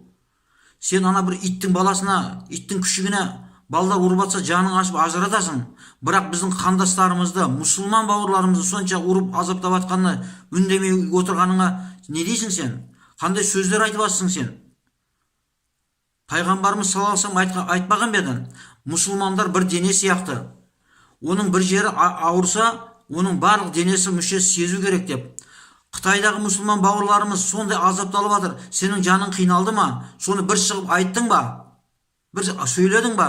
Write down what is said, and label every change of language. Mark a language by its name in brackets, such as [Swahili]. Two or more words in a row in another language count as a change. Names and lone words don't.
[Kazakh] Сен ана бір иттің баласына, иттің күшігіне балдар ұрып атса жаның ашып ажыратасың. Бірақ біздің қандастарымызды, мұсылман бауырларымызды сонша ұрып азаптап атқанына үндемей отырғаныңа не дейсің сен? Қандай сөздер айтып атсың сен? Пайғамбарымыз [Arabic] صلى الله عليه وسلم [Kazakh] айтпаған ба еді? Мұсылмандар бір дене сияқты. Оның бір жері ауырса, оның барлық денесі мүшесі сезу керек деп. Қытайдағы мұсылман бауырларымыз сондай азапталып жатыр. Сенің жаның қиналды ма? Соны бір шығып айттың ба? Бір сөйледің ба?